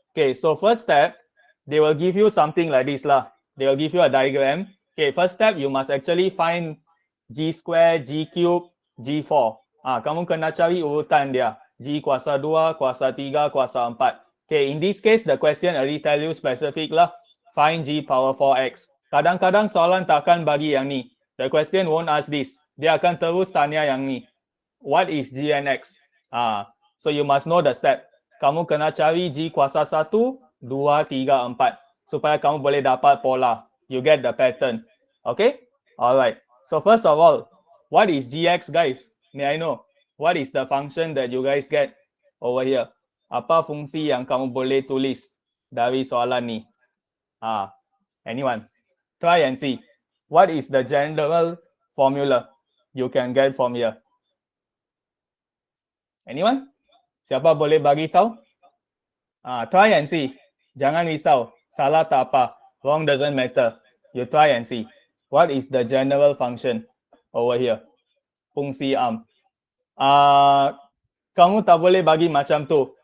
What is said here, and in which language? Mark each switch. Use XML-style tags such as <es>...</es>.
<en>Okay, so first step, they will give you something like this lah. They will give you a diagram. Okay, first step, you must actually find G square, G cube, G4.</en> <ms>Kamu kena cari urutan dia. G kuasa 2, kuasa 3, kuasa 4.</ms> <en>Okay, in this case, the question already tell you specific lah. Find G power 4x.</en> <ms>Kadang-kadang soalan takkan bagi yang ni.</ms> <en>The question won't ask this.</en> <ms>Dia akan terus tanya yang ni.</ms> <en>What is G and X? So you must know the step.</en> <ms>Kamu kena cari G kuasa 1, 2, 3, 4. Supaya kamu boleh dapat pola.</ms> <en>You get the pattern. Okay? Alright. So first of all, what is Gx, guys? May I know? What is the function that you guys get over here?</en> <ms>Apa fungsi yang kamu boleh tulis dari soalan ni?</ms> <en>Anyone? Try and see. What is the general formula you can get from here? Anyone?</en> <ms>Siapa boleh bagi tahu?</ms> <en>Try and see.</en> <ms>Jangan risau. Salah tak apa.</ms> <en>Wrong doesn't matter. You try and see. What is the general function over here?</en> <ms>Fungsi am. Kamu tak boleh bagi macam tu.</ms>